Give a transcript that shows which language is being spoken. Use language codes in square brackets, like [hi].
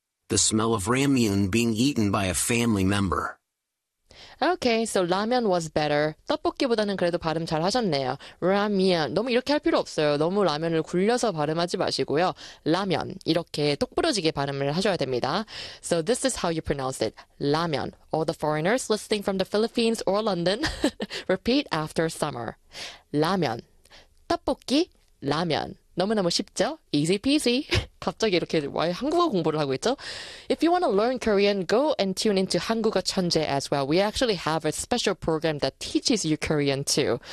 [en] the smell of ramyun being eaten by a family member. Okay, so ramen was better. [ko] 떡볶이보다는 그래도 발음 잘 하셨네요. Ramen, 너무 이렇게 할 필요 없어요. 너무 라면을 굴려서 발음하지 마시고요. [en] Ramen, [ko] 이렇게 똑부러지게 발음을 하셔야 됩니다. [en] So this is how you pronounce it. Ramen. All the foreigners listening from the Philippines or London, repeat after summer. Ramen. [ko] 떡볶이, 라면. 너무너무 쉽죠? [en] Easy peasy. [ko] 갑자기 이렇게 와 한국어 공부를 하고 있죠? [en] If you want to learn Korean, go and tune into 한국어 천재 as well. We actually have a special program that teaches you Korean too.